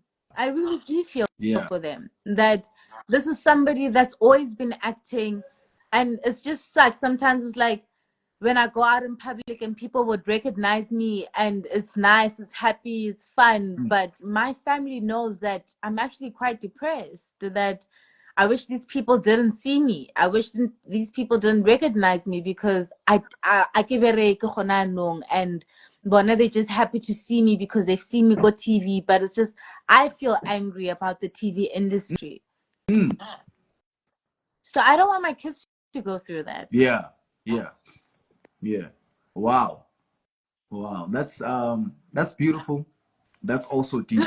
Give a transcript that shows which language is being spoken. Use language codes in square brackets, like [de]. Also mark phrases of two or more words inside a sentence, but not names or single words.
[en] I really do feel for them that this is somebody that's always been acting, and it's just like sometimes it's like when I go out in public and people would recognize me and it's nice, it's happy, it's fun, but my family knows that I'm actually quite depressed, that I wish these people didn't see me. I wish these people didn't recognize me because I [tn] ke bereke gona anong, [en] and they're just happy to see me because they've seen me go TV. But it's just I feel angry about the TV industry. So I don't want my kids to go through that. Yeah. Wow. That's beautiful. That's also deep.